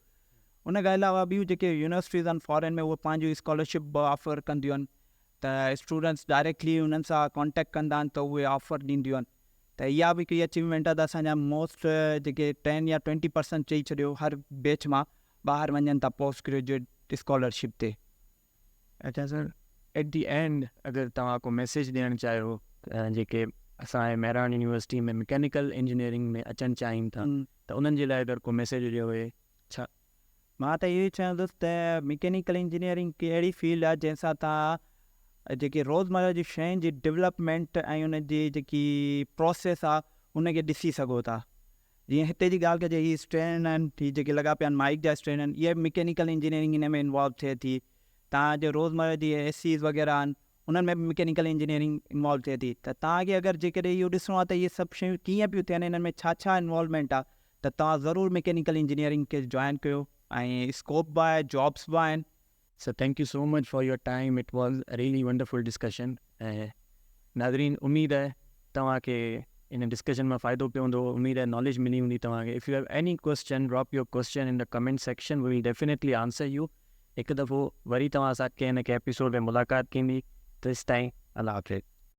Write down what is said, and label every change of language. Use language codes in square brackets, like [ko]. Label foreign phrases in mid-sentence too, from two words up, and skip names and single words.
[sd] उन खां अलावा ॿियूं जेके यूनिवर्सिटीज़ आहिनि फॉरेन में उहे पंहिंजूं [en] scholarship offer [sd] कंदियूं आहिनि। त [en] students directly [sd] उन्हनि सां कॉन्टेक्ट कंदा आहिनि त उहे ऑफर ॾींदियूं आहिनि। त इहा बि हिकिड़ी अचीवमेंट आहे। त असांजा मोस्ट जेके 10 या 20% चई छॾियो हर बैच मां ॿाहिरि वञनि था [en] post graduate scholarship [sd] ते। अच्छा सर, [en] at the end [sd] अगरि तव्हां को मैसेज ॾियणु चाहियो जेके असांजे मेहरान यूनिवर्सिटी में [en] mechanical engineering [sd] में अचणु चाहिनि था त उन्हनि जे लाइ अगरि को मैसेज हुजे हुए छा? मां त इहो ई चवंदुसि त [en] mechanical engineering [sd] की अहिड़ी फील्ड आहे जंहिंसां तव्हां जेकी रोज़मर्रा जी शयुनि जी डेवलपमेंट ऐं उन जी जेकी प्रोसेस आहे उनखे ॾिसी सघो था। जीअं हिते जी ॻाल्हि कजे, हीअ स्ट्रेन आहिनि, हीअ जेके लॻा पिया आहिनि माइक जा स्ट्रेन आहिनि, इहे [en] mechanical engineering [sd] इन में इन्वॉल्व थिए थी। तव्हांजे रोज़मर्रा जी एसीज़ वग़ैरह आहिनि उन्हनि में बि [en] mechanical engineering [sd] इन्वॉल्व थिए थी। त तव्हांखे अगरि जेकॾहिं इहो ॾिसणो आहे त इहे सभु शयूं कीअं पियूं थियनि, इन्हनि में छा छा इन्वॉल्वमेंट आहे, त तव्हां ज़रूरु [en] mechanical engineering [sd] खे जॉइन कयो ऐं स्कोप बि आहे, जॉब्स बि आहिनि। [en] Sir thank you so much for your time, it was really wonderful discussion. [sd] ऐं नाज़रीन, उम्मीद आहे तव्हांखे इन डिस्कशन में फ़ाइदो पियो हूंदो, उम्मीद आहे नॉलेज मिली हूंदी तव्हांखे। [en] If you have any question, drop your question in the comment section, we will definitely answer you. [sd] हिकु दफ़ो वरी तव्हां सां कंहिं न कंहिं एपिसोड में मुलाक़ात थींदी। [en] this time [ur] اللہ حافظ.